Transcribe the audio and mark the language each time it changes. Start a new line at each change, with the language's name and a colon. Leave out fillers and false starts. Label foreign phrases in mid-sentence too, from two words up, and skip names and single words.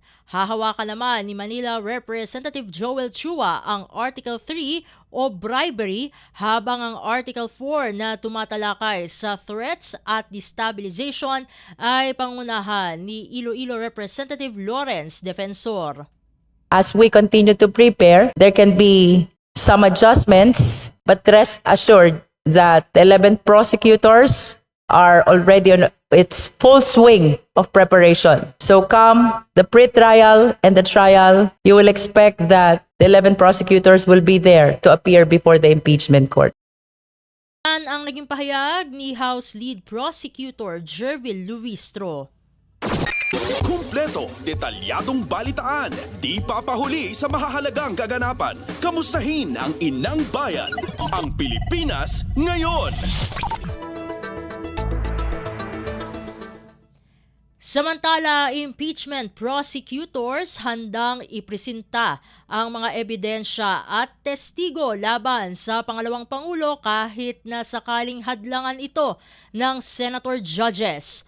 Filipino: Hahawakan naman ni Manila Representative Joel Chua ang Article 3 o bribery, habang ang Article 4 na tumatalakay sa threats at destabilization ay pangunahan ni Iloilo Representative Lawrence Defensor.
English: As we continue to prepare, there can be some adjustments, but rest assured that the 11 prosecutors are already on its full swing of preparation. So come the pre-trial and the trial, you will expect that the 11 prosecutors will be there to appear before the impeachment court.
Filipino: Yan ang naging pahayag ni House Lead Prosecutor Jervil Luistro. Kumpleto, detalyadong balitaan, di papahuli sa mahahalagang kaganapan. Kamustahin ang inang bayan, ang Pilipinas ngayon. Samantala,
English: impeachment prosecutors
Filipino: handang ipresenta ang mga ebidensya at testigo laban sa pangalawang Pangulo kahit na sakaling hadlangan ito ng Senator Judges.